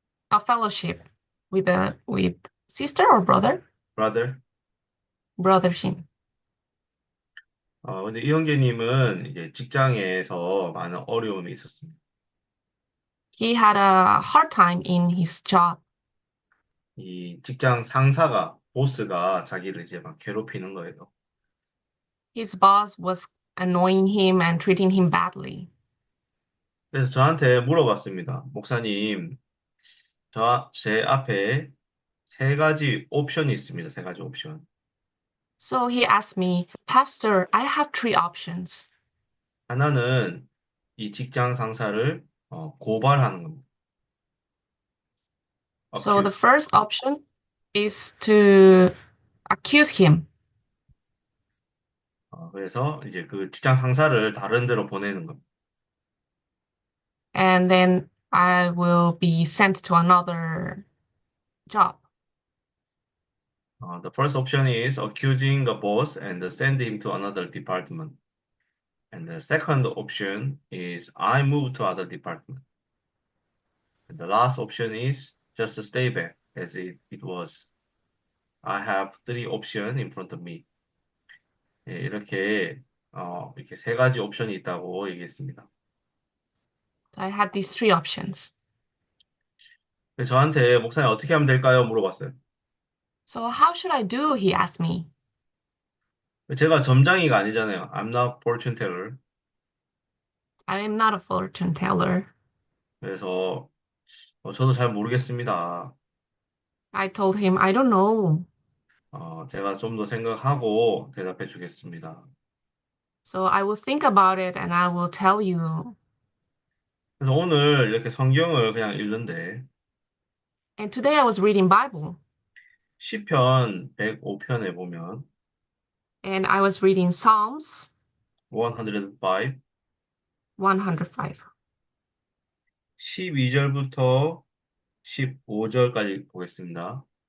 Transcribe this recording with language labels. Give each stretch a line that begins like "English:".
English: a fellowship with sister or brother? brother. Brother Shin.
Korean: 근데 이 형제님은 이제 직장에서 많은 어려움이 있었습니다.
English: He had a hard time in his job.
Korean: 이 직장 상사가, 보스가 자기를 이제 막 괴롭히는 거예요.
English: His boss was annoying him and treating him badly.
Korean: 그래서 저한테 물어봤습니다. 목사님, 제 앞에 세 가지 옵션이 있습니다. 세 가지 옵션.
English: So he asked me, Pastor, I have three options.
Korean: 하나는 이 직장 상사를 고발하는 겁니다.
English: So the accuse. first option is to accuse him.
Korean: 그래서 이제 그 직장 상사를 다른 데로 보내는 겁니다.
English: And then I will be sent to another job. The first option is accusing the boss and send him to another department. And the second option is I move to other department. And the last option is just stay back as it was. I have three options in front of me.
Korean: 예, 이렇게 세 가지 옵션이 있다고 얘기했습니다.
English: So I had these three options.
Korean: 그래서 저한테 목사님 어떻게 하면 될까요? 물어봤어요.
English: So how should I do? He asked me.
Korean: 제가 점장이가 아니잖아요.
English: I'm not fortune teller. I am not a fortune teller.
Korean: 그래서 저도 잘 모르겠습니다.
English: I told him, I don't know.
Korean: 제가 좀 더 생각하고 대답해 주겠습니다.
English: So I will think about it and I will tell you.
Korean: 그래서 오늘 이렇게 성경을 그냥 읽는데
English: And today I was reading Bible
Korean: 시편 105편에 보면
English: and I was reading Psalms 105 105.
Korean: 12절부터 15절까지 보겠습니다.